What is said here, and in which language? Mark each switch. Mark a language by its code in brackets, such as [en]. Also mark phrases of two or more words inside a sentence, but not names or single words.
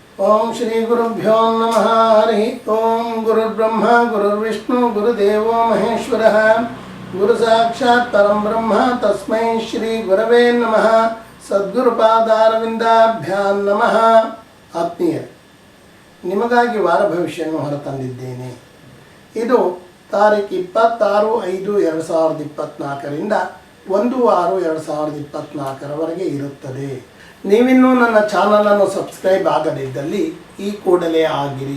[sa] ಓಂ ಶ್ರೀ ಗುರುಭ್ಯೋ ನಮಃ. ಹರಿ ಓಂ. ಗುರುರ್ಬ್ರಹ್ಮ ಗುರುರ್ವಿಷ್ಣು ಗುರುದೇವೋ ಮಹೇಶ್ವರಃ. ಗುರು ಸಾಕ್ಷಾತ್ ಪರಂ ಬ್ರಹ್ಮ ತಸ್ಮೈ ಶ್ರೀ ಗುರವೇ ನಮಃ. ಸದ್ಗುರುಪಾದಾರವಿಂದಾಭ್ಯಾಂ ನಮಃ. [kn] ಆತ್ಮೀಯರೇ, ನಿಮಗಾಗಿ ವಾರ ಭವಿಷ್ಯವನ್ನು ಹೊರತಂದಿದ್ದೇನೆ. ಇದು ತಾರೀಕು 26/5/2024ರಿಂದ 1/6/2024ರವರೆಗೆ ಇರುತ್ತದೆ. ನೀವಿನ್ನೂ ನನ್ನ ಚಾನಲನ್ನು ಸಬ್ಸ್ಕ್ರೈಬ್ ಆಗದಿದ್ದಲ್ಲಿ ಈ ಕೂಡಲೇ ಆಗಿರಿ.